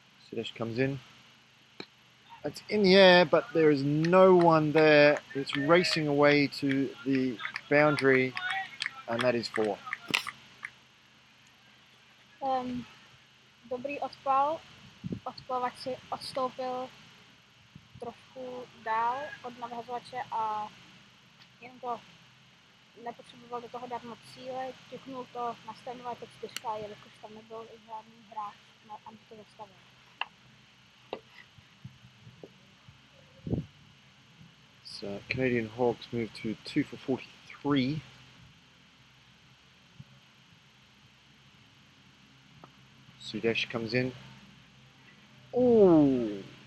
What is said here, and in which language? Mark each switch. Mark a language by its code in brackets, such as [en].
[en] Sudesh comes in. It's in the air, but there is no one there. It's racing away to the boundary, and that is 4. [cs] Dobrý odpal. Odpalovač si odstoupil trošku dál od navhazovače a jen to nepotřeboval do toho dát moc síly, ťuknul to na standové top 4, jelikož tam nebyl i žádný hráč, aby to zastavil. [en] So Canadian Hawks move to 2 for 43. Sudesh comes in. Oh!